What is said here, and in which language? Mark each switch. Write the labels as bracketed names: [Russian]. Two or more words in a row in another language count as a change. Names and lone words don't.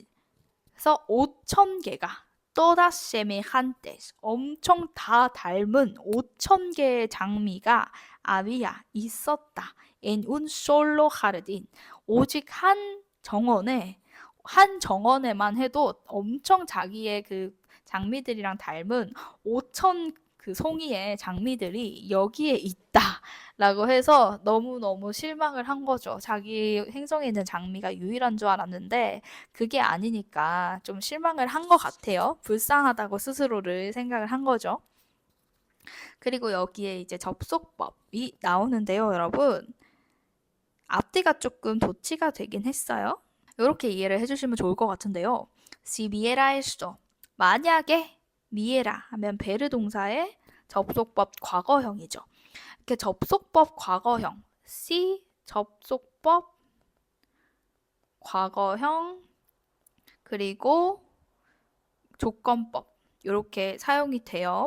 [Korean] 그래서 5,000개가 [Spanish] todas semejantes [Korean] 엄청 다 닮은 5,000개의 장미가 아비아 있었다. [Spanish] en un solo jardín [Korean] 오직 한 정원에만 해도 엄청 자기의 그 장미들이랑 닮은 5,000 그 송이의 장미들이 여기에 있다라고 해서 너무너무 실망을 한 거죠. 자기 행성에 있는 장미가 유일한 줄 알았는데 그게 아니니까 좀 실망을 한 것 같아요. 불쌍하다고 스스로를 생각을 한 거죠. 그리고 여기에 이제 접속법이 나오는데요, 여러분. 앞뒤가 조금 도치가 되긴 했어요. 이렇게 이해를 해주시면 좋을 것 같은데요. [Spanish] Si viera esto. [Korean] 만약에 미에라 하면 베르 동사의 접속법 과거형이죠. 이렇게 접속법 과거형. si 접속법 과거형 그리고 조건법 이렇게 사용이 돼요.